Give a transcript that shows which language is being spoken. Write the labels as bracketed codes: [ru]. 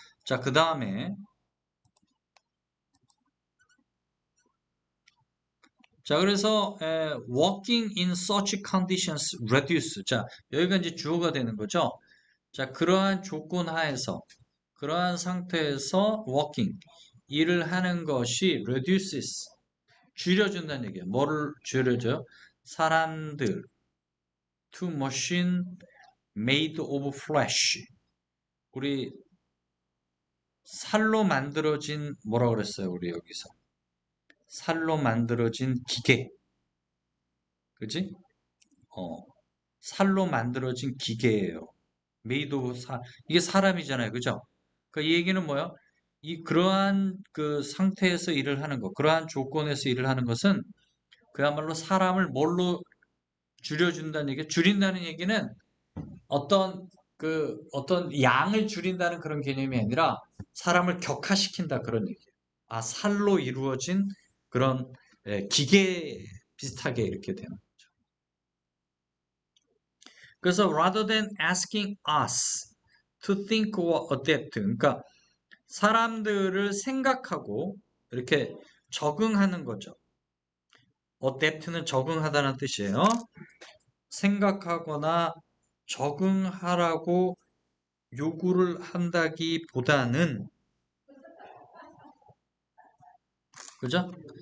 [ko] 자, 그 다음에 자, 그래서 [en] working in such conditions reduce. [ko] 자, 여기가 이제 주어가 되는 거죠. 자, 그러한 조건 하에서 그러한 상태에서 working 일을 하는 것이 reduces 줄여준다는 얘기예요. 뭐를 줄여줘요? 사람들 [en] to machine made of flesh. [ko] 우리 살로 만들어진 뭐라 그랬어요? 우리 여기서 살로 만들어진 기계. 그지? 어, 살로 만들어진 기계예요. 메이드 이게 사람이잖아요. 그죠? 그 얘기는 뭐야? 그러한 그 상태에서 일을 하는 것, 그러한 조건에서 일을 하는 것은 그야말로 사람을 뭘로 줄여준다는 얘기, 줄인다는 얘기는 어떤 양을 줄인다는 그런 개념이 아니라 사람을 격화시킨다 그런 얘기예요. 아, 살로 이루어진 그런 기계 비슷하게 이렇게 되는 거죠. 그래서 [en] rather than asking us to think or adapt, [ko] 그러니까 사람들을 생각하고 이렇게 적응하는 거죠. adapt는 적응하다는 뜻이에요. 생각하거나 적응하라고 요구를 한다기보다는, 그죠?